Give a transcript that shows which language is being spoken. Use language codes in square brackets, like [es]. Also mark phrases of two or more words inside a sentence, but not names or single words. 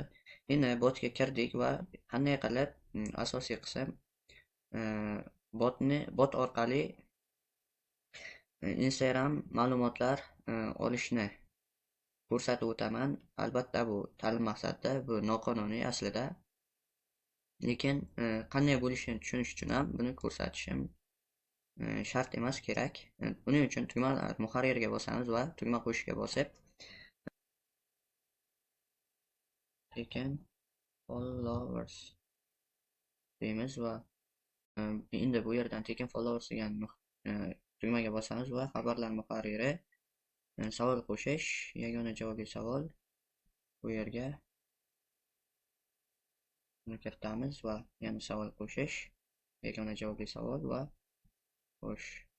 [uz] Endi botga kirdik va qanday qilib asosiy qism bot orqali Instagram ma'lumotlar olishni ko'rsatib o'taman. Albatta bu ta'lim maqsadida, bu noqonuniy aslida. Lekin qanday bo'lishini tushunish uchun ham buni ko'rsatishim shart emas, kerak. Buning uchun tugmalar muharrirga bosamiz va tugma qo'shishga bosib [en] taken followers [uz] deymiz va endi bu yerdan [en] taken followers [uz] degan tugmaga bosamiz va xabarlar muharriri savol qo'shish, yagona javobli savol bu yerga kiritamiz va yana savol qo'shish, yagona javobli savol va xo'sh.